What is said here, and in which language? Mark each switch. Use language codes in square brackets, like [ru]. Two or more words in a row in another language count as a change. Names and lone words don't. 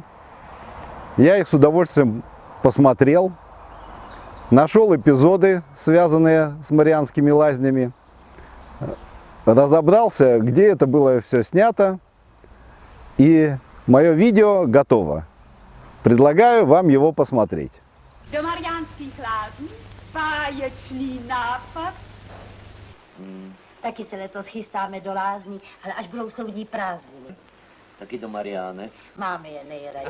[ru] Я их с удовольствием посмотрел. Нашел эпизоды, связанные с Марианскими лазнями. Разобрался, где это было все снято. И мое видео готово. Предлагаю вам его посмотреть. [cs] Do Mariánskych lázní, báječný nápad. Taky se letos chystáme do lázní, ale až budou soudní prázdniny. Taky do Mariánek. Máme je nejraději.